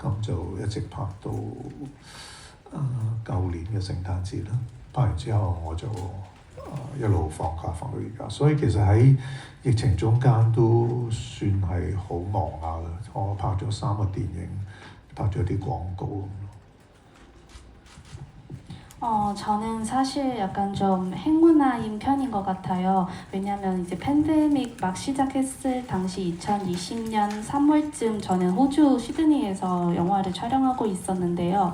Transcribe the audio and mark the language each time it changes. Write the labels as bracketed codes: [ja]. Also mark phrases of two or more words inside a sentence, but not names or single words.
[yue] 咁就一直拍到舊年嘅聖誕節啦。拍完之後我就一路放假放到而家，所以其實喺疫情中間都算係好忙下啦。我拍咗3個電影，拍咗啲廣告。 [ko] 저는 사실 약간 좀 행운아인 편인 것 같아요. 왜냐면 이제 팬데믹 막 시작했을 당시 2020년 3월쯤 저는 호주 시드니에서 영화를 촬영하고 있었는데요.